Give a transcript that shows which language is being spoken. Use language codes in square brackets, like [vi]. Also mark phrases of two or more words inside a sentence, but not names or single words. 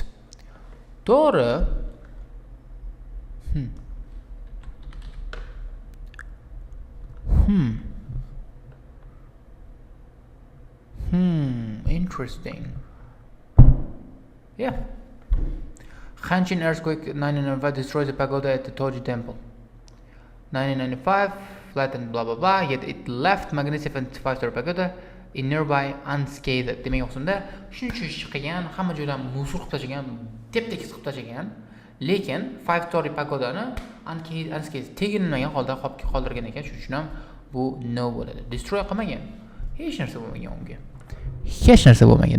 [uz] To'g'ri. Interesting. [en] Yeah. Hanshin earthquake 1995 destroyed the pagoda at the Toji temple. 1995 flattened blah blah blah, yet it left magnificent 5-story pagoda in nearby unscathed. [uz] Demak, o'qisunda shuncha ish qilgan, hamma joydan musor qilib tashlagan, tep-tekis qilib tashlagan, lekin [en] 5-story pagodani unscathed [uz] teginmagan holda qoldirgan ekan. Shuning uchun ham bu no bo'ladi. Destroy qilmagan. Hech narsa bo'lmagan unga. Hech narsa bo'lmagan.